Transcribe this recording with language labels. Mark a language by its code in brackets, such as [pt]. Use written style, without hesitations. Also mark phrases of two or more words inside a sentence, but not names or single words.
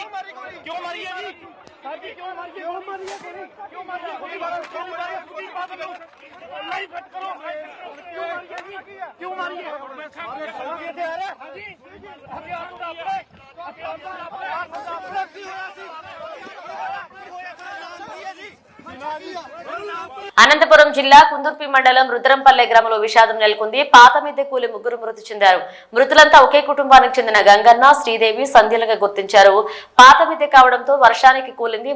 [pa] ਕਿਉਂ ਮਾਰੀ ਹੈ ਜੀ? ਸਾਡੀ ਕਿਉਂ ਮਾਰੀ ਹੈ? ਕਿਉਂ ਮਾਰੀ ਹੈ ਗੋਲੀ? ਕਿਉਂ ਮਾਰੀ ਹੈ ਗੋਲੀ? ਕਿਉਂ ਮਾਰੀ ਹੈ? ਸੁਦੀਪ ਬਾਦਲ ਨੂੰ [en] live cut [pa] ਕਰੋ। ਕਿਉਂ ਮਾਰੀ ਹੈ ਜੀ? ਕਿਉਂ ਮਾਰੀ ਹੈ? ਕਿੱਥੇ ਆ ਰਿਹਾ? ਹਾਂਜੀ ਹਥਿਆਰ ਨੂੰ ਦੱਸ ਰਹੇ। ਹਥਿਆਰ ਨੂੰ ਦੱਸ ਰਹੇ। ਕੀ ਹੋਇਆ ਸੀ? [te] అనంతపురం జిల్లా కుందుర్పి మండలం రుద్రంపల్లె గ్రామంలో విషాదం నెలకొంది. పాత మిద్దె కూలి ముగ్గురు మృతి చెందారు. మృతులంతా ఒకే కుటుంబానికి చెందిన గంగన్న, శ్రీదేవి సంధ్యలుగా గుర్తించారు. పాత మిద్దె కావడంతో వర్షానికి కూలింది.